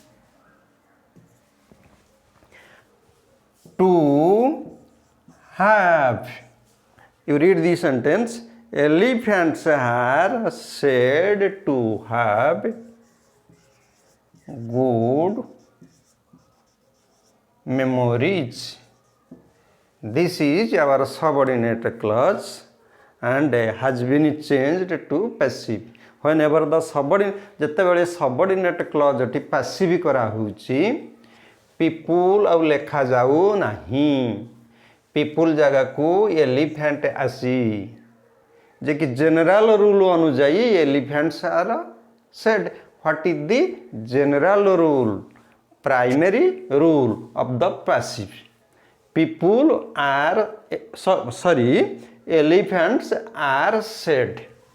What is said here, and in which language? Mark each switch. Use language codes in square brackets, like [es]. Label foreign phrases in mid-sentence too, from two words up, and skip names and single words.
[en] To have, you read the sentence, elephants are said to have good memories. This is our subordinate clause and has been changed to passive. Whenever the ଯେତେବେଳେ subordinate clause ଟି passive [or] କରା ହେଉଛି [en] people [or] ଆଉ ଲେଖା ଯାଉ ନାହିଁ [en] people ଜାଗାକୁ elephant [or] ଆସି ଯେ କି [en] general rule ଅନୁଯାୟୀ elephants are said. What is the general rule? Primary rule of the passive. People are elephants are said.